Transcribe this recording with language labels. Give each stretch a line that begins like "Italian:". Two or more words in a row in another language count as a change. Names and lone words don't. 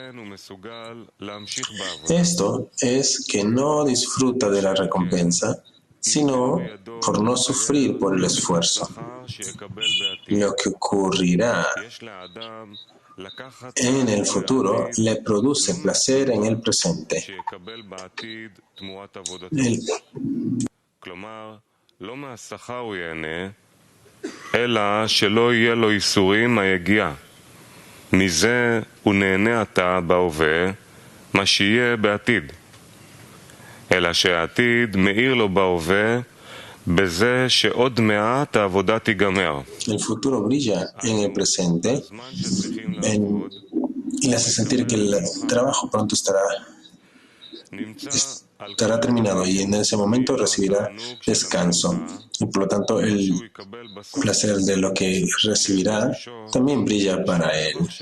Spanish: Esto es que no disfruta de la recompensa, sino por no sufrir por el esfuerzo. Lo que ocurrirá en el futuro le produce placer en el presente.
Hebrew: אלא שלא יהיה לו ייסורים היגיע. מזה הוא נהנה עתה בהווה, מה שיהיה בעתיד. אלא שהעתיד מאיר לו בהווה, בזה שעוד מעט העבודה תיגמר.
Spanish: El futuro brilla en el presente y le hace sentir que el trabajo pronto estará terminado y en ese momento recibirá descanso. Y por lo tanto el placer de lo que recibirá también brilla para él.